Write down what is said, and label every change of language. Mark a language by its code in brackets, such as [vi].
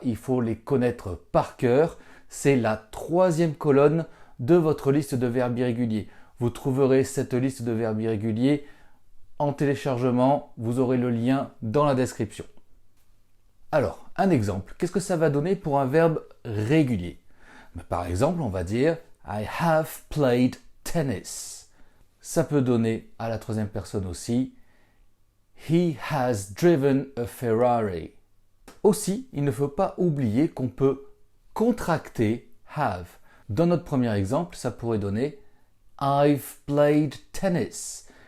[fr] Il faut les connaître par cœur. C'est la troisième colonne de votre liste de verbes irréguliers. Vous trouverez cette liste de verbes irréguliers en téléchargement. Vous aurez le lien dans la description. Alors, un exemple. Qu'est-ce que ça va donner pour un verbe régulier? Par exemple, on va dire [en] I have played tennis. [fr] Ça peut donner à la troisième personne aussi [en] He has driven a Ferrari. [fr] Aussi, il ne faut pas oublier qu'on peut contracter have. Dans notre premier exemple, ça pourrait donner [en] I've played tennis.